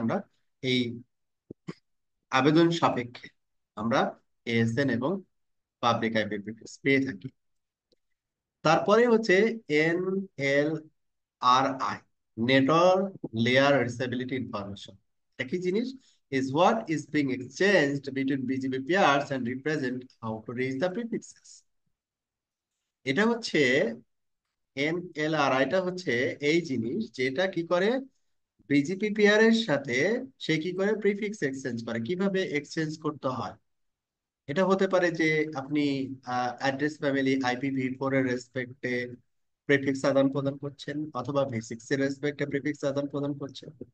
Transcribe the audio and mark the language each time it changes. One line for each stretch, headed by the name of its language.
Bangla: আমরা এই আবেদন সাপেক্ষে আমরা এএসএন এবং পাবলিক আইপি পেয়ে থাকি। তারপরে হচ্ছে N L আর I, network layer রিসাবিলিটি information. একই জিনিস,
English: is what is being exchanged between BGP peers and represent how to reach the prefixes.
Bangla: এটা হচ্ছে এনএলআর, এটা হচ্ছে এই জিনিস যেটা কি করে বিজিপি পেয়ারের সাথে, সে কি করে প্রিফিক্স এক্সচেঞ্জ করে, কিভাবে এক্সচেঞ্জ করতে হয়। এটা হতে পারে যে আপনি অ্যাড্রেস ফ্যামিলি IPv4 এর রেসপেক্টে প্রিফিক্স আদান প্রদান করছেন, অথবা V6 এর রেসপেক্টে প্রিফিক্স আদান প্রদান করছেন।